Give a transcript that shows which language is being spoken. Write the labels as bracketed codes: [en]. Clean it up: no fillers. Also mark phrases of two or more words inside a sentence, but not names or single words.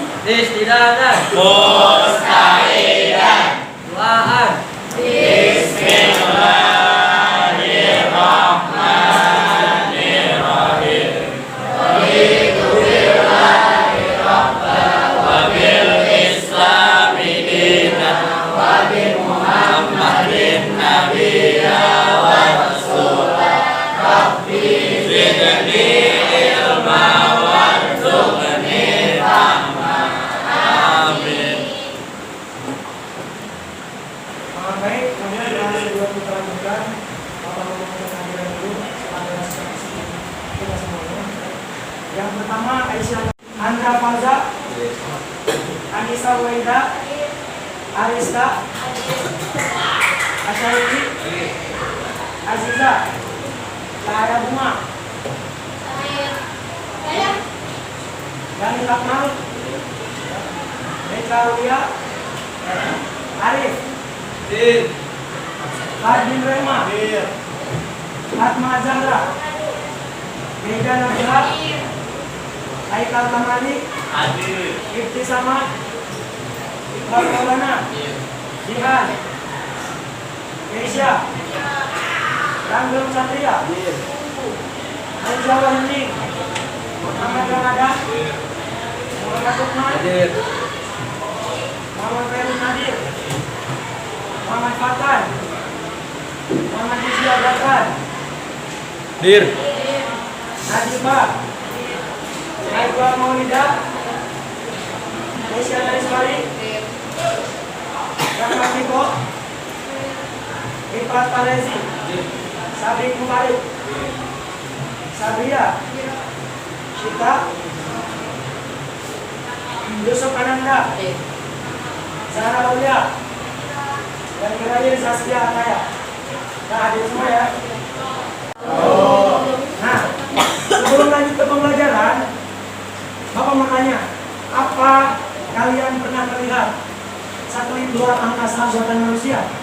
[ar] Istidadan. Mustaidan. Duaan. Bismillahirrahmanirrahim. رضيت بالله ربا وبالإسلام دينا وبمحمد نبيا ورسولا. رب زدني علما وارزقني فهما. Amin. [id] Baik, kemudian dua kita lanjutkan. Bapak ngomongin kehadiran dulu pada kita semuanya. Yang pertama Aisyah Andra Faza, Anissa Waida, Arista, Asyari, Aziza, Cahaya Bunga, Dani Lakmal, Meka Ruya, Arif, Hardin Rema, Fatma Zahra, Mega Nabila, Aikal Kamali, Ibti Sama, Iqbal Maulana, Jihan, Keisha, Ranggam Satria, Anjawa Hening, Muhammad Ramadan, Muhammad Lukman, Muhammad Ferry Nadir, Muhammad Fatan, Muhammad Rizia Bakar, Najibah, Naibah Maulida, Nesya Nariswari, Rahmat Niko, Ifat Parezi, Sabri Kumari, Sabria, Shita, Yusuf Ananda, Zahra Aulia, dan terakhir Saskia Ataya. Nah, hadir semua ya. Nah, sebelum lanjut ke pembelajaran, Bapak mau tanya, apa kalian pernah melihat satelit luar angkasa buatan manusia?